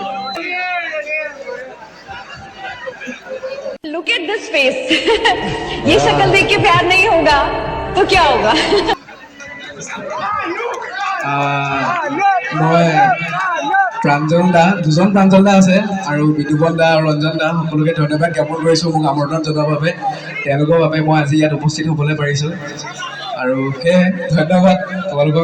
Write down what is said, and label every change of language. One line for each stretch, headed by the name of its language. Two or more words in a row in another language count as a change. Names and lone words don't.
English: Look at this face.
Hindi: ये शक्ल देख के प्यार नहीं होगा तो क्या होगा?
Assamese: মই প্ৰাঞ্জল দা, দুজন প্ৰাঞ্জল দা আছে আৰু বিতুপন দা আৰু ৰঞ্জন দা, সকলোকে ধন্যবাদ জ্ঞাপন কৰিছোঁ মোক আমন্ত্ৰণ জনোৱাৰ বাবে। তেওঁলোকৰ বাবে মই আজি ইয়াত উপস্থিত হ'বলৈ পাৰিছোঁ আৰু সেয়ে ধন্যবাদ তোমালোকক।